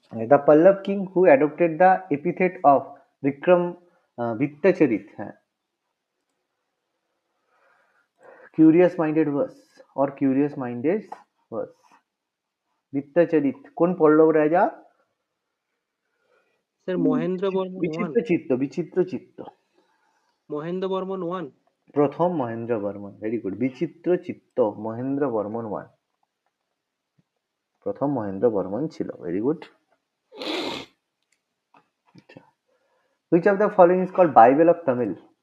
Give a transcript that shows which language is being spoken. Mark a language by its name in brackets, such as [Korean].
[English] The Pallav king who adopted the epithet of [Bangla] Vikram বিত্তচরিত, হ্যাঁ, [English] curious minded verse [Bangla] or curious minded verse. বিত্তচরিত কোন পল্লব রাজা? Sir Mahendra Barman one. বিচিত্র চিত্ত Mahendra Barman one. প্রথম মহেন্দ্র বর্মন, ভেরি গুড। বিচিত্র চিত্ত মহেন্দ্র বর্মন ওয়ান, প্রথম মহেন্দ্র বর্মন ছিল, very good. [English] Which of the following is called Bible of Tamil?